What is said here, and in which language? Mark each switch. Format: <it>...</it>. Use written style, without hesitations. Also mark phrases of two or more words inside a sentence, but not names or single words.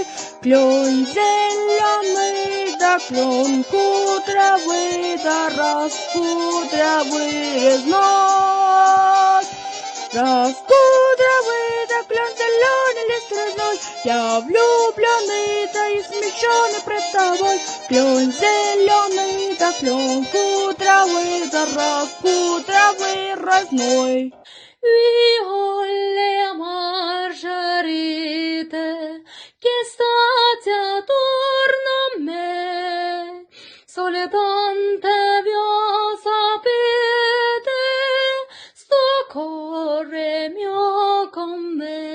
<ru>Клен зеленый, да клен кудрявый, да раскудрявый резной. Раскудрявый, да клен зеленый лес резной, я влюбленный, да и смещенный пред тобой. Клен зеленый, да клен кудрявый, да раскудрявый резной.</ru> <it>Viole margarite, che state attorno a me, sole tante vi sapete, sto cuore mio con me.</it>